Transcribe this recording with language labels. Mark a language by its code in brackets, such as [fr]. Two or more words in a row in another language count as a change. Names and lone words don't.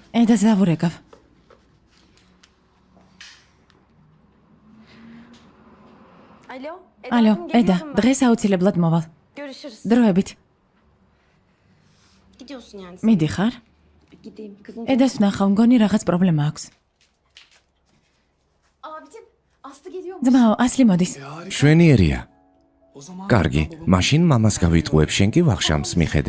[ka] ედას დავურეკავ. [tr] Alo. [ka] ალო, [tr] Eda'cığım, [ka] ედა, [tr] geliyorum ben. [ka] დღეს აუცილებლად მოვალ. [tr] Görüşürüz. [ka] დროებით. [tr] Gidiyorsun yani. [ka] მიდიხარ? [tr] Bir gideyim. Kızım. [ka] ედას ვნახავ, მგონი რაღაც პრობლემა აქვს. [tr] Abicim Aslı geliyor. [ka] ძმაო, ასლი მოდის. შვენიერია. კარგი, მაშინ მამას გავიტყუებ, შენ კი ვახშამს მიხედე.